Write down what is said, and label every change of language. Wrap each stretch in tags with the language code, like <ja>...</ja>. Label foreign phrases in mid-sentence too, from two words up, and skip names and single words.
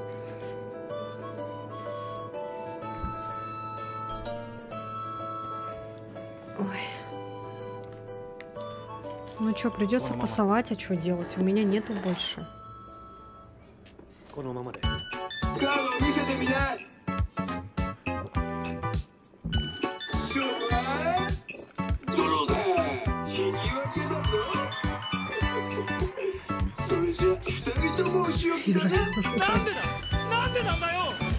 <ru>Ой. Ну что, придется пасовать, а что делать? У меня нету больше.</ru> <ja>このままで。カードを見せてみな。勝負はドローだ。引き分けだぞ。それじゃ二人ともお仕置きだね。なんでだなんでなんだよ</ja>